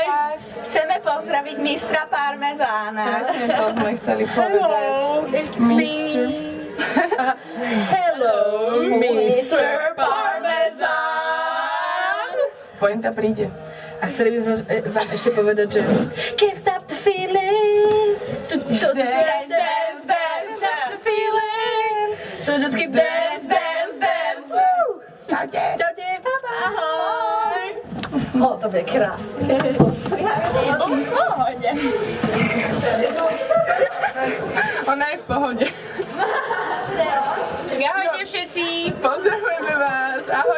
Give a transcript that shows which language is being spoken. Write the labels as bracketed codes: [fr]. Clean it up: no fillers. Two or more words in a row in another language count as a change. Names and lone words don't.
[sk] Chceme pozdraviť mistra Parmezána. Presne to sme chceli povedať. Mistr. [en] Hello, Mr. Parmezán. [sk] Pointa príde. A chceli by sme vám ešte povedať, že [en] Can't stop the feeling. [sk] Čo to [en] Dance, dance, dance, stop the feeling. So just keep dance, dance, dance. [sk] Čaute. Čaute, ahoj. To bude krásne. Pohode. ona je v pohode. Ahojte všetci. Pozdravujeme vás. Ahoj.